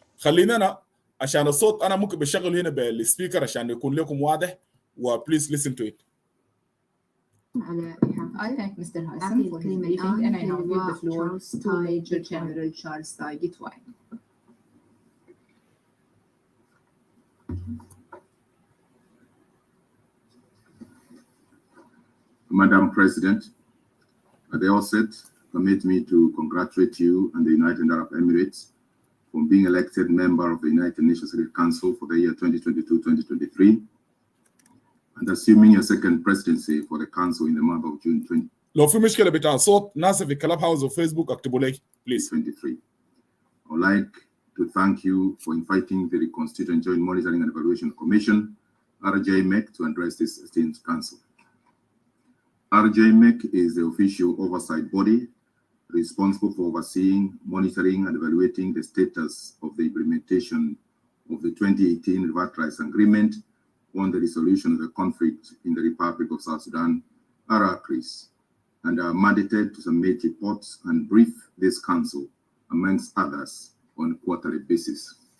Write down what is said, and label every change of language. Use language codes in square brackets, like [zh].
[ar] خلينا أنا عشان الصوت انا ممكن بشغله هنا بالسبيكر عشان يكون لكم واضح [en] وبليز listen to it. I thank Mr. Hassan for his briefing and I now give the floor to Major General Charles Taye Gitwaye. Madam President, at the outset, permit me to congratulate you and the United Arab Emirates for being elected member of the United Nations Security Council for the year 2022-2023 and assuming your second presidency for the council in the month of June 2023. [ar] لو في مشكلة بتاع صوت ناس في كلاب هاوس وفيسبوك اكتبوا لي [en] please. 23. I would like to thank you for inviting the Constituent Joint Monitoring and Evaluation Commission, RJMEC, to address this esteemed council. RJMEC is the official oversight body responsible for overseeing, monitoring, and evaluating the status of the implementation of the 2018 Revert Rights Agreement on the resolution of the conflict in the Republic of South Sudan, RRCRIS, and are mandated to submit reports and brief this council, amongst others, on a quarterly basis.